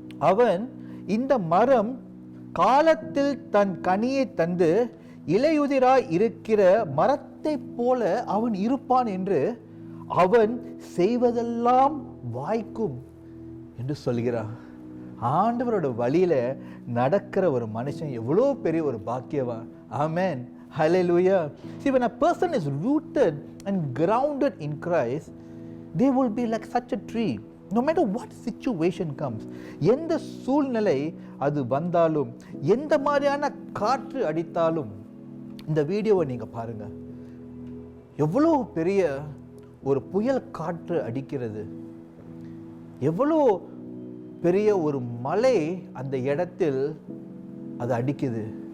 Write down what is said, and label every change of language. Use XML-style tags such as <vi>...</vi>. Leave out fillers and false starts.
<ta>அவன் இந்த மரம் காலத்தில் தன் கனியை தந்து இலையுதிராய் இருக்கிற மரத்தை போல அவன் இருப்பான் என்று, அவன் செய்வதெல்லாம் வாய்க்கும் என்று சொல்கிறான். ஆண்டவரோட வழியில நடக்கிற ஒரு மனுஷன் எவ்வளோ பெரிய ஒரு பாக்கியவான். ஆமென். Hallelujah.</ta> <en>See, when a person is rooted and grounded in Christ, they will be like such a tree. No matter what situation comes,</en> <ta>எந்த சூழ்நிலை அது வந்தாலும், எந்த மாதிரியான காற்று அடித்தாலும், இந்த வீடியோவை நீங்க பாருங்க. எவ்வளோ பெரிய ஒரு புயல் காற்று அடிக்கிறது, எவ்வளோ பெரிய ஒரு மலை அந்த இடத்தில் அது அடிக்குது.</ta>